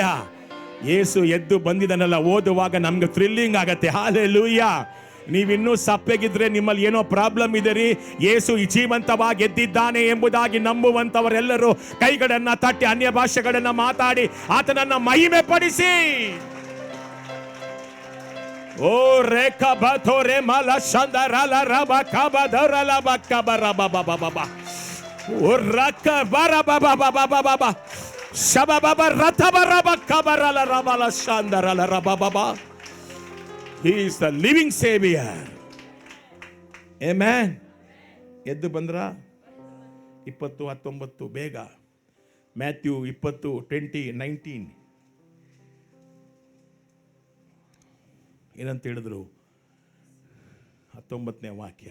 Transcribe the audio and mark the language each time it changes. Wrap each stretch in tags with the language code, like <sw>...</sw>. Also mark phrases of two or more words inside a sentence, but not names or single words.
<kn>ಯೇಸು ಎದ್ದು ಬಂದಿದ್ದನ್ನೆಲ್ಲ ಓದುವಾಗ ನಮ್ಗೆ ಥ್ರಿಲ್ಲಿಂಗ್ ಆಗತ್ತೆ. ಹಾಲೆಲೂಯ. ನೀವಿನ್ನೂ ಸಪ್ಪೆಗಿದ್ರೆ ನಿಮ್ಮಲ್ಲಿ ಏನೋ ಪ್ರಾಬ್ಲಮ್ ಇದೆ ರೀ. ಯೇಸು ಜೀವಂತವಾಗಿ ಎದ್ದಿದ್ದಾನೆ ಎಂಬುದಾಗಿ ನಂಬುವಂತವರೆಲ್ಲರೂ ಕೈಗಳನ್ನು ತಟ್ಟಿ ಅನ್ಯ ಭಾಷೆಗಳನ್ನು ಮಾತಾಡಿ ಆತನನ್ನ ಮಹಿಮೆ ಪಡಿಸಿ. ಓ ರೇಖ ಬಥೋರೆ ಮಲ ಶಂದರಲ ರಬ ಕಬದರಲ ಬಕಬರ ಬಬಬಬ ಓ ರಕ ಬರ ಬಬಬಬಬಬ ಶಬಬಬ ರಥಬರ ಬಕಬರಲ ರಬಲ ಶಂದರಲ ರಬಬಬ.</kn> <en>He is the living Savior. Amen.</en> <kn>ಎದ್ದು ಬಂದ್ರ 20:19 ಬೇಗ. ಮ್ಯಾಥ್ಯೂ 20:19 ಏನಂತ ಹೇಳಿದ್ರು? 19ನೇ ವಾಕ್ಯ.</kn>